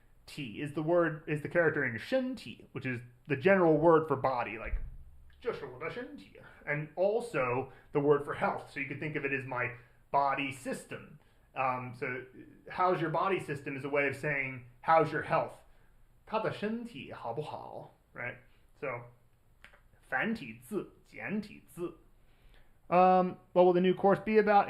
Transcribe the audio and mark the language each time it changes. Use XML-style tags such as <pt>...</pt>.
<en>Ti is the character in shen ti, which is the general word for body, like</en> <zh>这是我的身体,</zh> <en>and also the word for health. So you could think of it as my body system. So how's your body system is a way of saying how's your health.</en> <zh>他的身体好不好,</zh> <en>right?</en> <zh>So 繁体字, 简体字.</zh> <en>What will the new course be about?</en>